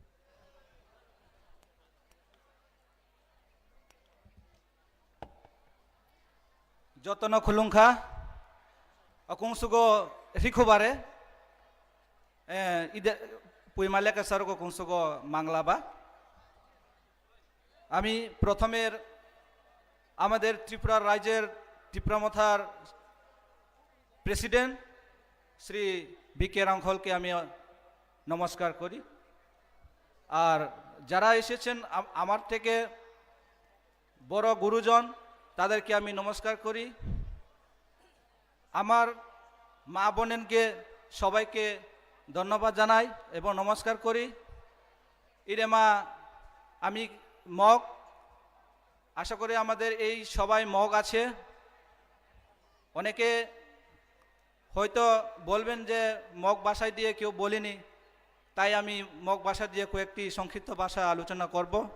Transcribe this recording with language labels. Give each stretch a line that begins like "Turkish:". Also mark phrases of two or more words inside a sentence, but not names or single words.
Kok Borok: जतन खुलुंखा अकुंसुगो रिखुबारे इदे पुइमाले के सरगो कुंसुगो मांगलाबा
Bangla: আমি প্রথমের আমাদের ত্রিপুরা রাজ্যের ত্রিপুরা মথার প্রেসিডেন্ট শ্রী বিকে রাংখলকে আমি নমস্কার করি আর যারা এসেছেন আমার থেকে বড় গুরুজন তাদেরকে আমি নমস্কার করি আমার মা বোনকে সবাইকে ধন্যবাদ জানাই এবং নমস্কার করি ইরেমা আমি মগ আশা করি আমাদের এই সবাই মগ আছে অনেকে হয়তো বলবেন যে মগ ভাষায় দিয়ে কেউ বলেনি তাই আমি মগ ভাষা দিয়ে কয়েকটি সংক্ষিপ্ত ভাষা আলোচনা করব